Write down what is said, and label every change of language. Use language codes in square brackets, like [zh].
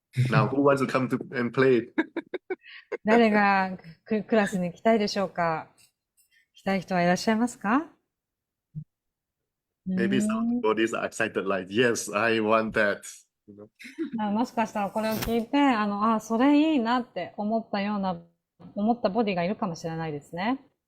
[en] Now, who wants to come to and play? [ja] 誰がクラスに来たいでしょうか？来たい人はいらっしゃいますか？ [en] Maybe some bodies are excited, like, yes, I want that. [ja] もしかしたらこれを聞いて、それいいなって思ったボディがいるかもしれないですね。